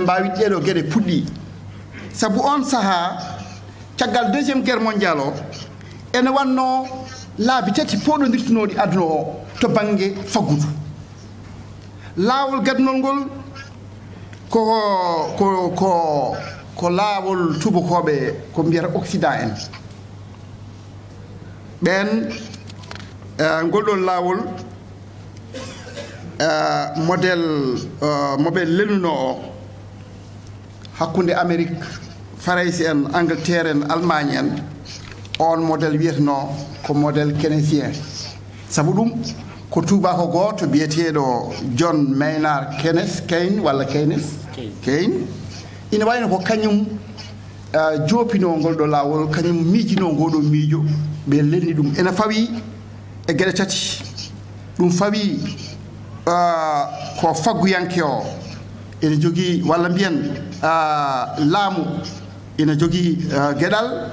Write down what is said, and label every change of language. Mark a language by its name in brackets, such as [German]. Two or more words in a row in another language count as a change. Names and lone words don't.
[Fula] mbawi ɗeɗo gueɗe puɗɗi sabu on saaha caggal [French] deuxiéme guerre mondiale [Fula] o ene wanno laabi tati poɗodirtunoɗi aduna o to banggue faggudu laawol gadnol ngol ko laawol tubakoɓe ko mbiyata occident en ɓen ngol ɗon laawol moɓe lelnuno o hakkunde Amérique Faransi en Angleterre en Allemagne en on modèle wiyeteno ko [French] modèle keynésien [Fula] sabu ɗum ko tubako goto biyeteɗo John Maynard Keynes walla Keynes ina wayno ko kañum joopino ngol ɗo laawol kañum miijino ngoɗo miijo ɓe lelni ɗum ene fawi e gueɗe tati ɗum fawi ko fagguyanke o ene jogii walla mbiyen laamu ene jogii gueɗal